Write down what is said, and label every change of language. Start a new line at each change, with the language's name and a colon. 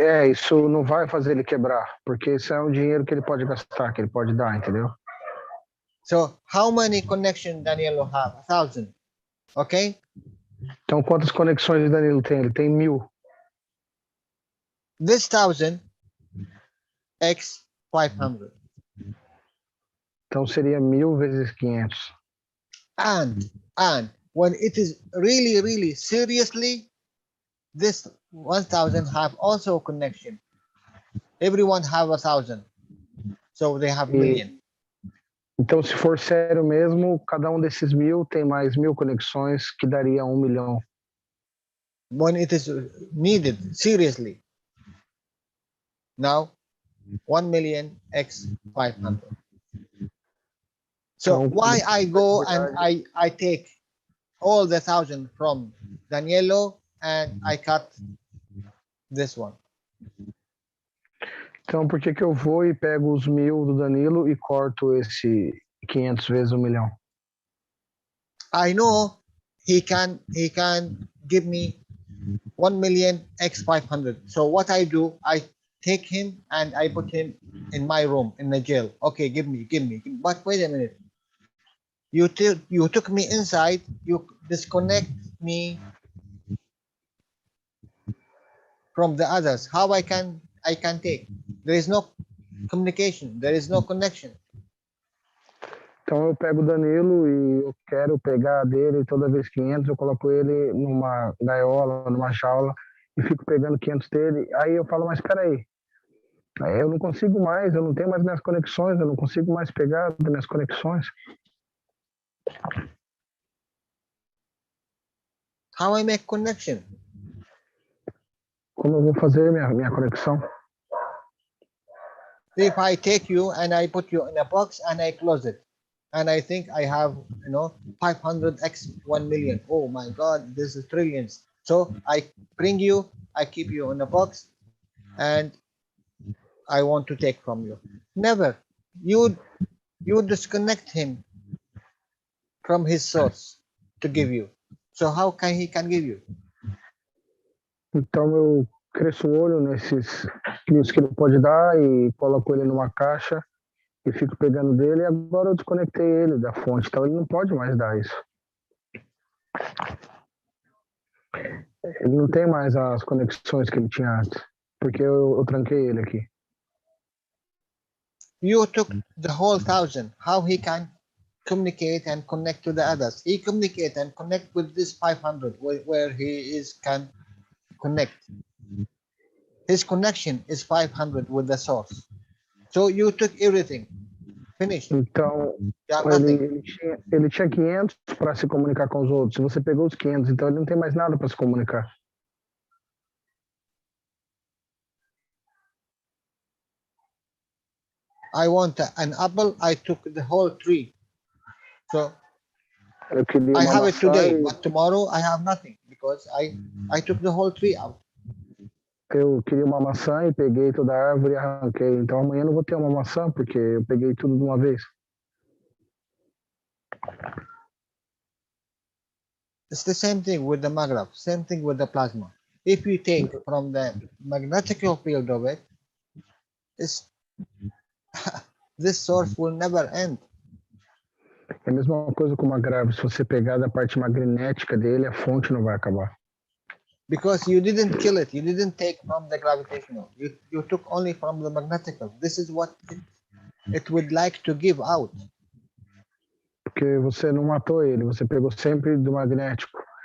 Portuguese: Isso não vai fazer ele quebrar, porque isso é um dinheiro que ele pode gastar, que ele pode dar, entendeu?
English: So how many connections Danielo have? 1,000. Okay?
Portuguese: Então quantas conexões Danilo tem? Ele tem 1.000.
English: This 1,000 x 500.
Portuguese: Então seria 1.000 vezes 500.
English: And when it is really seriously, this 1,000 have also connection. Everyone have 1,000. So they have million.
Portuguese: Então, se for sério mesmo, cada um desses 1.000 tem mais 1.000 conexões, que daria 1 milhão.
English: When it is needed, seriously. Now, 1 million x 500. So why I go and I take all the 1,000 from Danielo and I cut this one?
Portuguese: Então, por que eu vou e pego os 1.000 do Danilo e corto esse 500 vezes 1 milhão?
English: I know he can give me 1 million x 500. So what I do, I take him and I put him in my room in the jail. Okay, give me. But wait a minute. You took me inside. You disconnect me from the others. How I can take? There is no communication. There is no connection.
Portuguese: Então eu pego o Danilo e eu quero pegar dele, e toda vez que entra eu coloco ele numa gaiola, numa jaula e fico pegando 500 dele. Aí eu falo, mas espera aí, eu não consigo mais, eu não tenho mais minhas conexões, eu não consigo mais pegar das minhas conexões.
English: How I make connection?
Portuguese: Como eu vou fazer minha conexão?
English: If I take you and I put you in a box and I close it, and I think I have 500x 1 million. Oh my God, this is trillions. So I bring you, I keep you in a box, and I want to take from you. Never. You disconnect him from his source to give you. So how can he give you?
Portuguese: Então eu cresço o olho nesses que ele pode dar e coloco ele numa caixa e fico pegando dele, e agora eu desconectei ele da fonte, então ele não pode mais dar isso. Ele não tem mais as conexões que ele tinha antes, porque eu tranquei ele aqui.
English: You took the whole 1,000. How he can communicate and connect to the others? He communicate and connect with this 500 where he is can connect. His connection is 500 with the source. So you took everything. Finished.
Portuguese: Então,
English: You have nothing.
Portuguese: ele tinha 500 para se comunicar com os outros. Você pegou os 500, então ele não tem mais nada para se comunicar.
English: I want an apple. I took the whole tree. So
Portuguese: Eu queria
English: I
Portuguese: uma
English: have it
Portuguese: maçã
English: today,
Portuguese: e
English: but tomorrow I have nothing because I took the whole tree out.
Portuguese: eu queria uma maçã e peguei toda a árvore e arranquei. Então amanhã eu não vou ter uma maçã porque eu peguei tudo de uma vez.
English: It's the same thing with the magnev, same thing with the plasma. If you take from the magnetical field of it, this source will never end.
Portuguese: É a mesma coisa com uma grave. Se você pegar da parte magnética dele, a fonte não vai acabar.
English: Because you didn't kill it, you didn't take from the gravitational. You took only from the magnetical. This is what it would like to give out.
Portuguese: Porque você não matou ele, você pegou sempre do magnético.